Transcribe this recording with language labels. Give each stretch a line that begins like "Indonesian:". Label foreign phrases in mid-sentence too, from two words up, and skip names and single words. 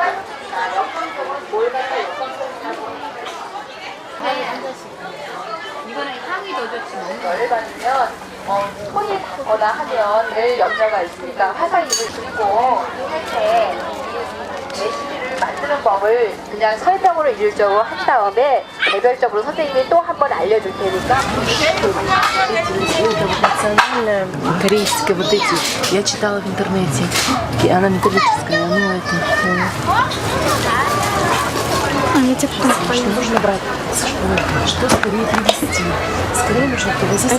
Korean: 이거는 향이 더 좋지. 열을 받으면 손이 타거나 하면 늘 염려가 있으니까 화상 입을 줄이고 이렇게 레시피를 만드는 법을 그냥 설명으로 일률적으로 한 다음에 개별적으로 선생님이 또 한 번 알려줄 테니까.
Russian: Корейские вот эти, я читала в интернете, и она металлическая, ну это... Я тебе нужно брать? Что скорее привезти? Скорее нужно привезти.